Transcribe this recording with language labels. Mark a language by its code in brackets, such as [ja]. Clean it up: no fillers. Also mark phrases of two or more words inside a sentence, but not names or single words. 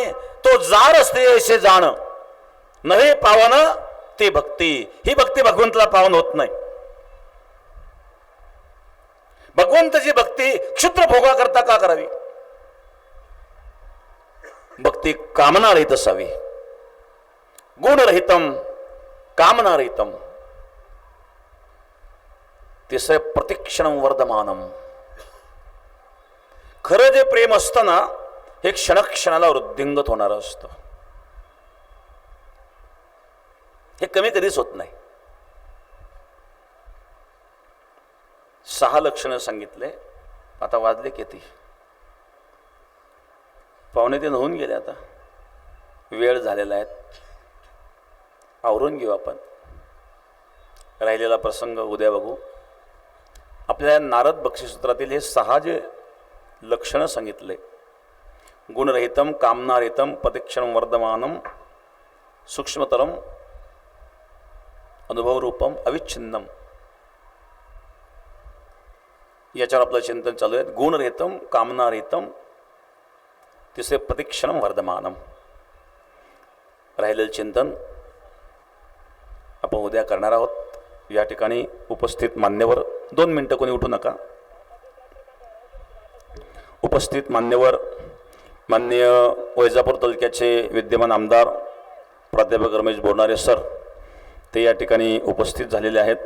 [mr] तो जार स्त्री ऐसे जाण नव्हे पावन ते भक्ती. ही भक्ती भगवंताला पावन होत नाही. भगवंताची भक्ती क्षुद्र भोगा करता का करावी? भक्ती कामना रहित असावी. [sa] गुणरहितम कामना रहितम. तिसरे प्रतिक्षणम वर्धमानम. [mr] खरं जे प्रेम असतं ना, हे क्षणक्षणाला वृद्धिंगत होणार असतं. हे कमी कधीच होत नाही. 6 लक्षणं सांगितले. आता वाजले किती? 2:45 होऊन गेले. आता वेळ झालेला आहे, आवरून घेऊ आपण. राहिलेला प्रसंग उद्या बघू. आपल्या नारद बक्षीसूत्रातील हे 6 जे लक्षणं सांगितले, [sa] गुणरहितम कामनारहितम प्रतिक्षणम वर्धमानम सूक्ष्मतरम अनुभवरूपम अविच्छिन्नम, [mr] याच्यावर आपलं चिंतन चालू आहे. [sa] गुणरहितम कामनारहितम, तिसरे प्रतिक्षणम वर्धमानम. [mr] राहिलेलं चिंतन आपण उद्या करणार आहोत. या ठिकाणी उपस्थित मान्यवर, 2 मिनिटं कोणी उठू नका. उपस्थित मान्यवर, माननीय वैजापूर तालुक्याचे विद्यमान आमदार प्राध्यापक रमेश बोरनारे सर, ते या ठिकाणी उपस्थित झालेले आहेत.